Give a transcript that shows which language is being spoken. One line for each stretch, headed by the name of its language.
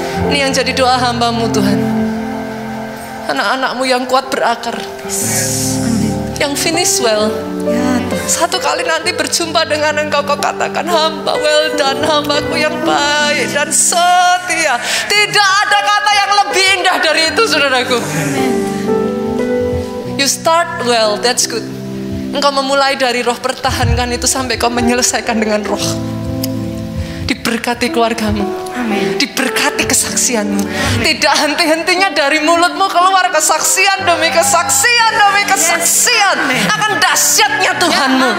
Indonesian: Ini yang jadi doa hambamu, Tuhan. Anak-anakmu yang kuat berakar. Amin. Yang
English: finish well.
Indonesian: Ya, satu kali nanti berjumpa dengan engkau, kau katakan, hamba
English: well done,
Indonesian: hambaku yang baik dan setia. Tidak ada kata yang lebih indah dari itu, saudaraku.
English: You start well, that's good.
Indonesian: Engkau memulai dari roh, pertahankan itu sampai kau menyelesaikan dengan roh. Diberkati keluargamu. Amin. Diberkati kesaksianmu. Tidak henti-hentinya dari mulutmu keluar kesaksian demi kesaksian demi kesaksian. Akan dahsyatnya Tuhanmu.